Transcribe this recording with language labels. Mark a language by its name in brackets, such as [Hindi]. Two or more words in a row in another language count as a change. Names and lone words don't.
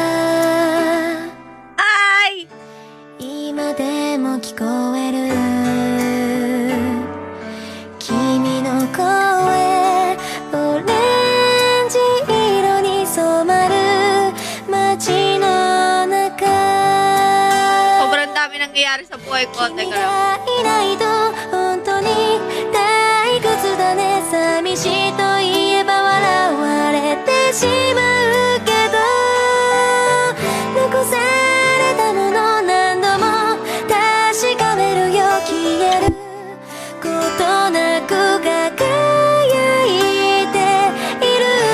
[Filipino] Ay! [Japanese] 今でも聞こえる君の声オレンジ色に染まる街の中 [Filipino] Sobrang dami nangyayari sa buhay ko. [Japanese] 君 [Filipino] Teka lang. [Japanese] がいないと本当に退屈だね寂しいと言えば笑われてしまうけど残されたもの何度も確かめるよ消えることなく輝いている